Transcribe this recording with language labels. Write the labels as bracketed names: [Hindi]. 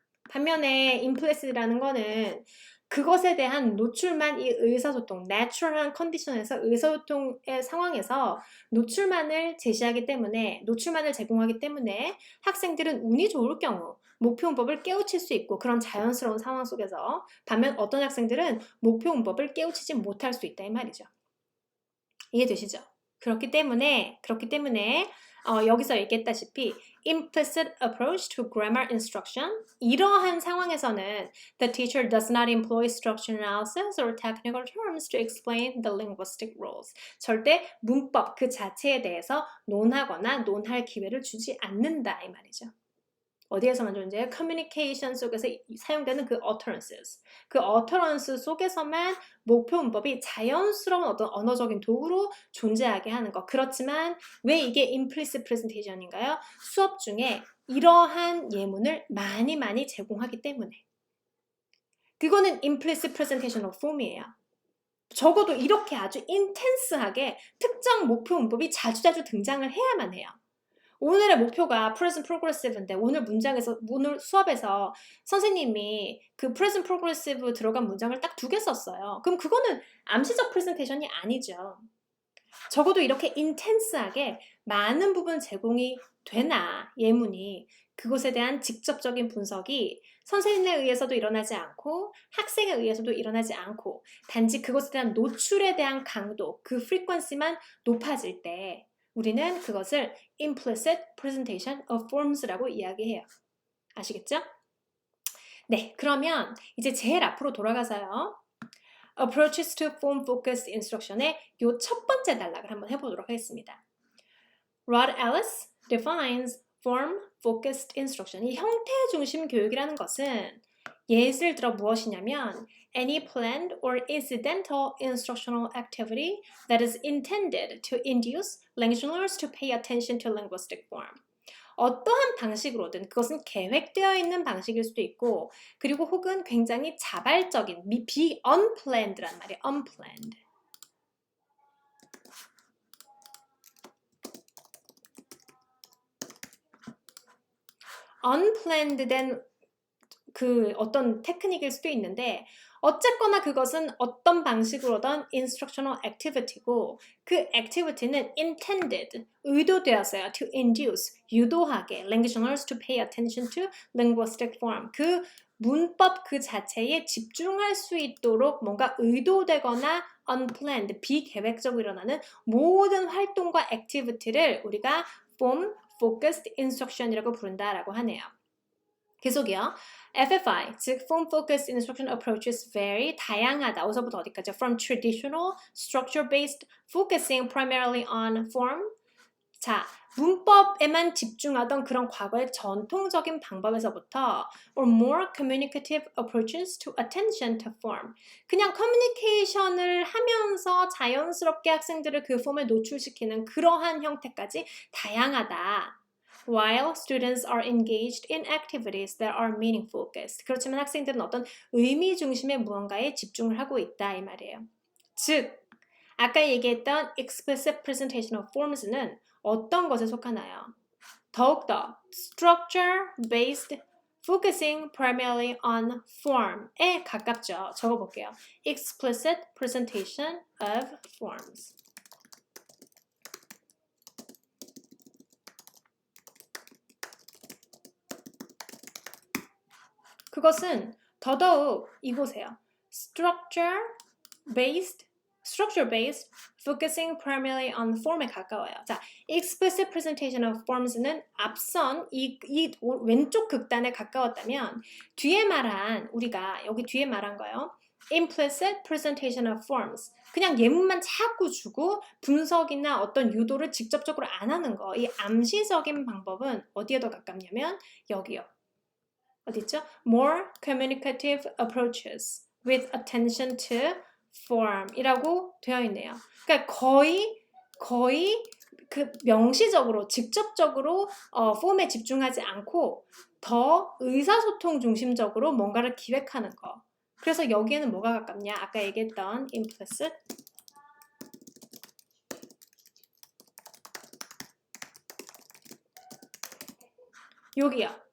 [Korean] 반면에 임플리시트라는 거는 그것에 대한 노출만 이 의사소통, 내추럴한 컨디션에서 의사소통의 상황에서 노출만을 제공하기 때문에 학생들은 운이 좋을 경우 목표 문법을 깨우칠 수 있고 그런 자연스러운 상황 속에서 반면 어떤 학생들은 목표 문법을 깨우치지 못할 수 있다 이 말이죠. 이해되시죠? 그렇기 때문에 여기서 얘기했다시피 [English] implicit approach to grammar instruction [Korean] 이러한 상황에서는 [English] the teacher does not employ structure analysis or technical terms to explain the linguistic rules. [Korean] 절대 문법 그 자체에 대해서 논하거나 논할 기회를 주지 않는다 이 말이죠. 어디에서만 존재해요? 커뮤니케이션 속에서 사용되는 그 utterances. 그 utterance 속에서만 목표 문법이 자연스러운 어떤 언어적인 도구로 존재하게 하는 것. 그렇지만 왜 이게 implicit presentation인가요? 수업 중에 이러한 예문을 많이 제공하기 때문에. 그거는 implicit presentation of form이에요. 적어도 이렇게 아주 인텐스하게 특정 목표 문법이 자주자주 등장을 해야만 해요. 오늘의 목표가 present progressive인데 오늘 수업에서 선생님이 그 present progressive 들어간 문장을 딱 2개 썼어요. 그럼 그거는 암시적 프레젠테이션이 아니죠. 적어도 이렇게 인텐스하게 많은 부분 제공이 되나 예문이 그것에 대한 직접적인 분석이 선생님에 의해서도 일어나지 않고 학생에 의해서도 일어나지 않고 단지 그것에 대한 노출에 대한 강도, 그 frequency만 높아질 때 우리는 그것을 implicit presentation of forms라고 이야기해요. 아시겠죠? 네, 그러면 이제 제일 앞으로 돌아가서요. approaches to form focused instruction의 요 첫 번째 단락을 한번 해보도록 하겠습니다. [English] Rod Ellis defines form focused instruction. [Korean] 이 형태 중심 교육이라는 것은 예를 들어 무엇이냐면 [English] any planned or incidental instructional activity that is intended to induce language learners to pay attention to linguistic form. [Korean] 어떠한 방식으로든 그것은 계획되어 있는 방식일 수도 있고 그리고 혹은 굉장히 자발적인 unplanned란 말이에요. unplanned. unplanned 된 그 어떤 테크닉일 수도 있는데 어쨌거나 그것은 어떤 방식으로든 instructional activity고 그 activity는 intended, 의도되었어요. [English] to induce, [Korean] 유도하게 [English] language learners to pay attention to linguistic form. [Korean] 그 문법 그 자체에 집중할 수 있도록 뭔가 의도되거나 unplanned, 비계획적으로 일어나는 모든 활동과 activity를 우리가 form focused instruction이라고 부른다라고 하네요. 계속이요. [English] FFI, [Korean] 즉 [English] Form Focused Instruction Approaches vary, [Korean] 다양하다. 어디서부터 어디까지? [English] From traditional, structure-based, focusing primarily on form. [Korean] 자, 문법에만 집중하던 그런 과거의 전통적인 방법에서부터 [English] or more communicative approaches to attention to form. [Korean] 그냥 커뮤니케이션을 하면서 자연스럽게 학생들을 그 폼에 노출시키는 그러한 형태까지 다양하다. [English] While students are engaged in activities that are meaning focused. [Korean] 그렇지만 학생들은 어떤 의미 중심의 무언가에 집중을 하고 있다 이 말이에요. 즉, 아까 얘기했던 explicit presentation of forms는 어떤 것에 속하나요? 더욱더 [English] structure-based focusing primarily on form에 [Korean] 가깝죠. 적어볼게요. [English] explicit presentation of forms. [Korean] 그것은 더더욱 이보세요. [English] structure-based focusing primarily on form에 [Korean] 가까워요. 자, explicit presentation of forms는 앞선 이 왼쪽 극단에 가까웠다면 우리가 여기 뒤에 말한 거요. [English] implicit presentation of forms. [Korean] 그냥 예문만 자꾸 주고 분석이나 어떤 유도를 직접적으로 안 하는 거. 이 암시적인 방법은 어디에 더 가깝냐면 여기요. 어디 있죠? [English] More communicative approaches with attention to form [Korean] 이라고 되어 있네요. 그러니까 거의 그 명시적으로 직접적으로 폼에 집중하지 않고 더 의사소통 중심적으로 뭔가를 기획하는 거. 그래서 여기에는 뭐가 가깝냐? 아까 얘기했던 implicit 여기요.